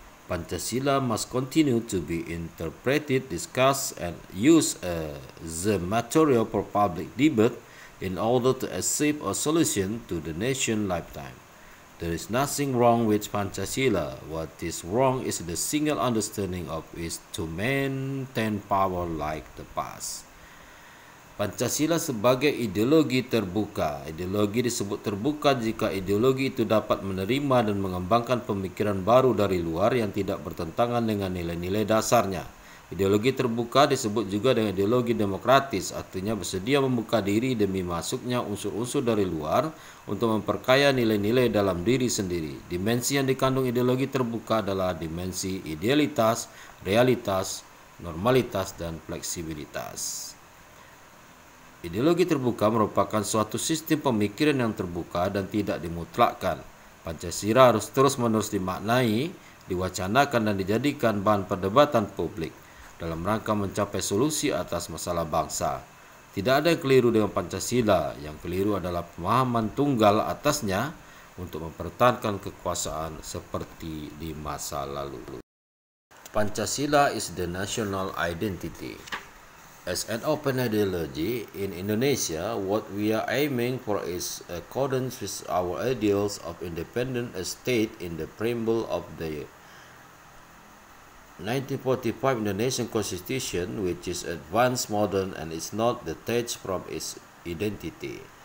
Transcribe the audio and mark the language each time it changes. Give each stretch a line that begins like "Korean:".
English: Pancasila must continue to be interpreted, discussed, and used as the material for public debate in order to achieve a solution to the nation's lifetime. There is nothing wrong with Pancasila. What is wrong is the single understanding of it to maintain power like the past.
Indonesian: Pancasila sebagai ideologi terbuka. Ideologi disebut terbuka jika ideologi itu dapat menerima dan mengembangkan pemikiran baru dari luar yang tidak bertentangan dengan nilai-nilai dasarnya. Ideologi terbuka disebut juga dengan ideologi demokratis, artinya bersedia membuka diri demi masuknya unsur-unsur dari luar untuk memperkaya nilai-nilai dalam diri sendiri. Dimensi yang dikandung ideologi terbuka adalah dimensi idealitas, realitas, normalitas, dan fleksibilitas. Ideologi terbuka merupakan suatu sistem pemikiran yang terbuka dan tidak dimutlakkan. Pancasila harus terus-menerus dimaknai, diwacanakan, dan dijadikan bahan perdebatan publik dalam rangka mencapai solusi atas masalah bangsa. Tidak ada yang keliru dengan Pancasila, yang keliru adalah pemahaman tunggal atasnya untuk mempertahankan kekuasaan seperti di masa lalu.
English: Pancasila is the national identity. As an open ideology in Indonesia, what we are aiming for is accordance with our ideals of independent state in the preamble of the 1945 Indonesian Constitution, which is advanced, modern, and is not detached from its identity.